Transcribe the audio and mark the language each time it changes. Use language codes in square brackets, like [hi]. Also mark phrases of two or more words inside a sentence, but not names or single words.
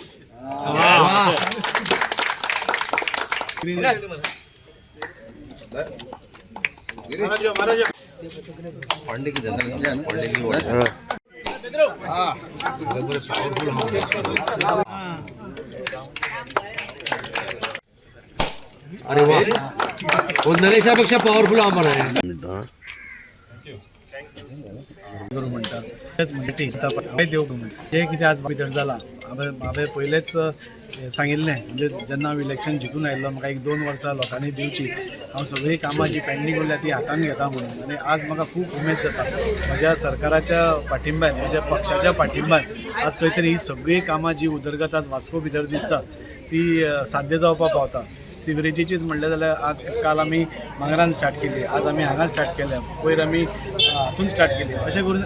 [mr] पांडे की पांडे की अरे वा नरेशापेक्षा पॉवरफुल आंबा आहे [kok] देव जे कितें आज भितर जाला हांवें पयलेच सांगिल्लें म्हणजे जेन्ना हांव इलेक्शन जिखून आयिल्लो म्हाका 1-2 वर्सां लोकांनी दिवची हांव सगळी कामां जी पेंडींग उरल्या ती हातान घेता म्हणून आनी आज म्हाका खूब उमेद जाता म्हज्या सरकाराच्या पाठिंब्यान म्हज्या पक्षाच्या पाठिंब्यान आज खंय तरी ही सगळी कामां जी उदरगत आज वास्को भितर दिसता ती साध्य जावपाक पावता सिवरेजीचीच म्हणलें जाल्यार आज काल आमी मांगरान स्टार्ट केली आज आमी हांगा स्टार्ट केल्या पयर आमी हातून स्टार्ट केली अशें करून